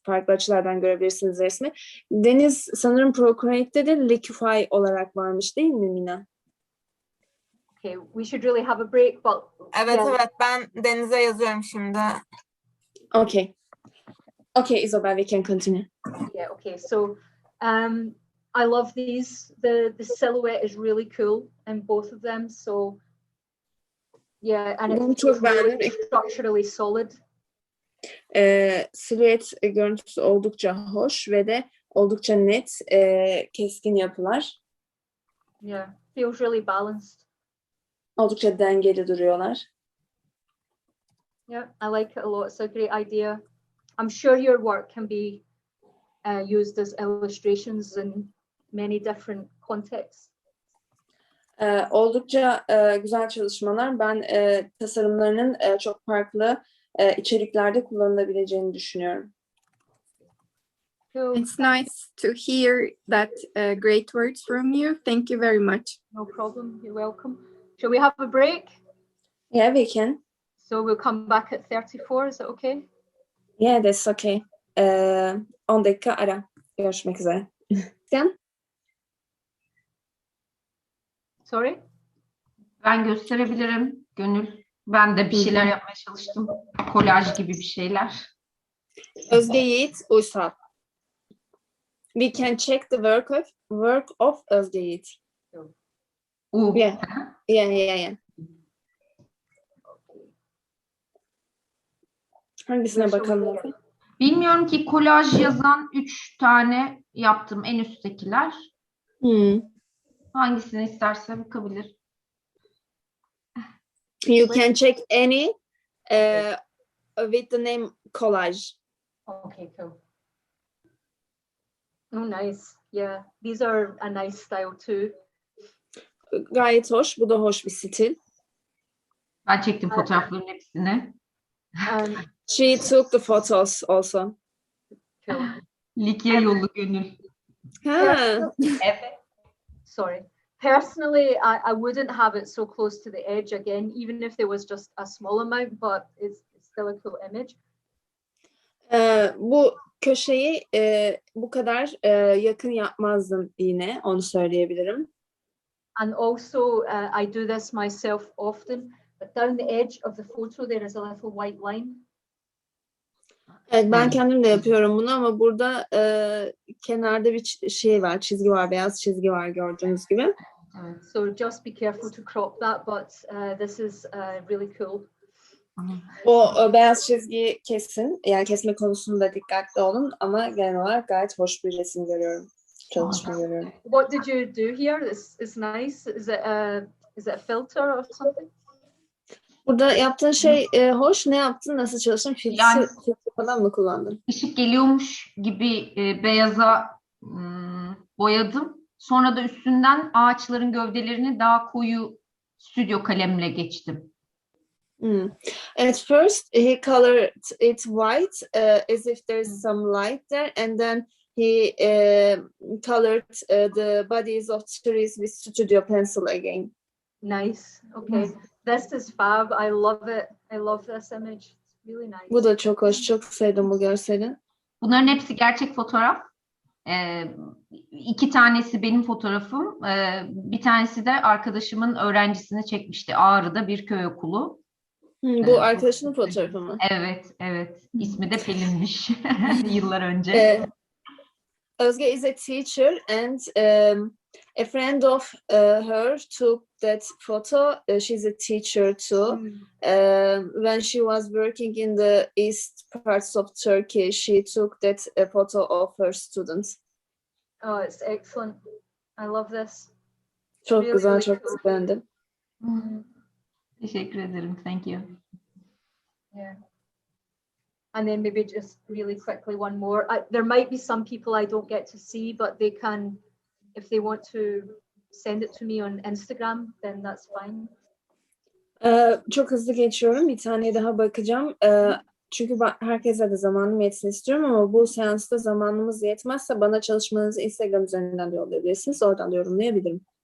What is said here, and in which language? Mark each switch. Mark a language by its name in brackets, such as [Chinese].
[Turkish] Farklı açılardan görebilirsiniz resmi. Deniz sanırım Procreate'de de Liquify olarak varmış değil mi Mina? [English] Okay, we should really have a break, but [Turkish] Evet [English] yeah. [Turkish] evet, ben Deniz'e yazıyorum şimdi. [English] Okay. Okay, Isabel, we can continue. Yeah, okay. So I love these. The silhouette is really cool in both of them. So yeah, and [Turkish] Bunu [English] it [Turkish] çok [English] feels really [Turkish] beğendim. [English] structurally solid. [Turkish] Silüet görüntüsü oldukça hoş ve de oldukça net, keskin yapılar. [English] Yeah, feels really balanced. [Turkish] Oldukça dengeli duruyorlar. [English] Yeah, I like it a lot. It's a great idea. I'm sure your work can be used as illustrations in many different contexts. [Turkish] Oldukça güzel çalışmalar. Ben tasarımlarının çok farklı içeriklerde kullanılabileceğini düşünüyorum. [English] Cool. It's nice to hear that great words from you. Thank you very much. No problem. You're welcome. Shall we have a break? Yeah, we can. So we'll come back at 34. Is that okay? Yeah, that's okay. [Turkish] 10 dakika ara. Görüşmek üzere. Sen? [English] Sorry? [Turkish] Ben gösterebilirim Gönül. Ben de bir şeyler yapmaya çalıştım. Kolaj gibi bir şeyler. Özge Yiğit Uysal. [English] We can check the work of Özge Yiğit. Yeah. Yeah. [Turkish] Hangisine bakalım? Bilmiyorum ki, kolaj yazan 3 tane yaptım, en üsttekiler. Hangisini isterse bakabilir. [English] You can check any with the name collage. Okay, cool. Oh, nice. Yeah, these are a nice style too. [Turkish] Gayet hoş. Bu da hoş bir stil. Ben çektim fotoğrafların hepsini. [English] She took the photos also. Cool. [Turkish] Likya yolu Gönül. Ha. Evet. [English] Sorry. Personally, I wouldn't have it so close to the edge again, even if there was just a small amount, but it's still a cool image. [Turkish] Bu köşeyi bu kadar yakın yapmazdım yine, onu söyleyebilirim. [English] And also, I do this myself often, but down the edge of the photo there is a little white line. [Turkish] Evet, ben kendim de yapıyorum bunu ama burada kenarda bir şey var, çizgi var, beyaz çizgi var gördüğünüz gibi. [English] So just be careful to crop that, but this is really cool. [Turkish] O beyaz çizgiyi kesin, yani kesme konusunda dikkatli olun ama genel olarak gayet hoş bir resim görüyorum, çalışma görüyorum. [English] What did you do here? It's nice. Is it a filter or something? [Turkish] Burada yaptığın şey hoş. Ne yaptın? Nasıl çalıştın? Filtre falan mı kullandın? Işık geliyormuş gibi beyaza boyadım. Sonra da üstünden ağaçların gövdelerini daha koyu stüdyo kalemle geçtim. [English] At first he colored it white as if there's some light there, and then he colored the bodies of trees with studio pencil again. Nice. Okay. This is fab. I love it. I love this image. It's really nice. [Turkish] Bu da çok hoş. Çok sevdim bu görseli. Bunların hepsi gerçek fotoğraf. 2 tanesi benim fotoğrafım. Bir tanesi de arkadaşımın öğrencisini çekmişti. Ağrı'da bir köy okulu. Bu arkadaşının fotoğrafı mı? Evet. İsmi de Pelin'miş yıllar önce. [English] Özge is a teacher and a friend of her took that photo. She's a teacher too. When she was working in the east parts of Turkey, she took that photo of her students. Oh, it's excellent. I love this. [Turkish] Çok [English] Really, [Turkish] güzel, [English] really [Turkish] çok [English] cool. [Turkish] beğendim. Teşekkür ederim. [English] Thank you. Yeah. And then maybe just really quickly one more. There might be some people I don't get to see, but they can, if they want to send it to me on Instagram, then that's fine. [Turkish] Çok hızlı geçiyorum. Bir tane daha bakacağım. çünkü herkese de zamanım yetsin istiyorum ama bu seansta zamanımız yetmezse bana çalışmanızı Instagram üzerinden de yollayabilirsiniz. Oradan da yorumlayabilirim.